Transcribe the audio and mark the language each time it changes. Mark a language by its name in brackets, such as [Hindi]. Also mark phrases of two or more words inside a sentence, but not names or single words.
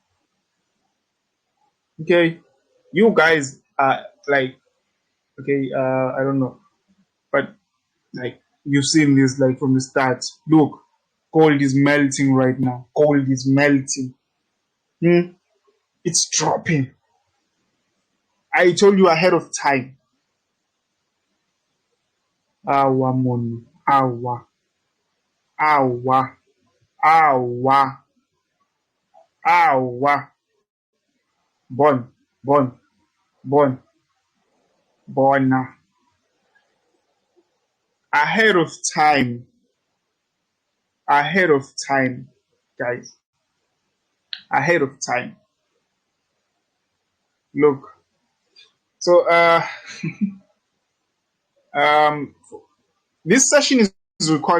[English] Okay, you guys are like, okay, I don't know, but like you've seen this like from the start. Look, gold is melting right now. Gold is melting. It's dropping. I told you ahead of time. Awa money. Awa. Awa. Awa. Awa. Bon. Bon. Bon. Bona. Ahead of time. Ahead of time, guys. Ahead of time. Look. So um this session is recorded.